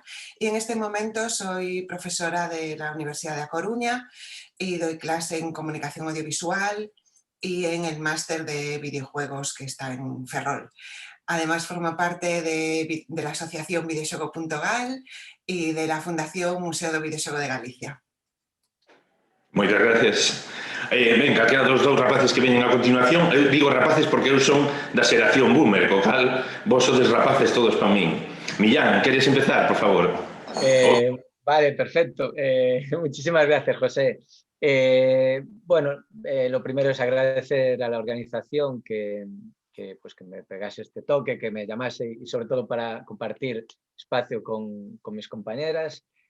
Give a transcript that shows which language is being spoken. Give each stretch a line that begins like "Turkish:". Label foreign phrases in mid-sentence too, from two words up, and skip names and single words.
Spanish: Y en este momento soy profesora de la Universidad de A Coruña y doy clase en comunicación audiovisual y en el máster de videojuegos que está en Ferrol. Además forma parte de la asociación Videoxogo.gal y de la Fundación Museo do Videoxogo de Galicia.
Galician: Moitas gracias. Venga, que dos rapaces que veñen a continuación. Eu digo rapaces porque eu son da xeración boomer, co cal vos sodes rapaces todos para min. Millán, queres empezar, por favor? Vale, perfecto.
Spanish: Muchísimas gracias, José. Bueno, lo primero es agradecer a la organización que me pegase este toque, que me llamase y sobre todo para compartir espacio con mis compañeras.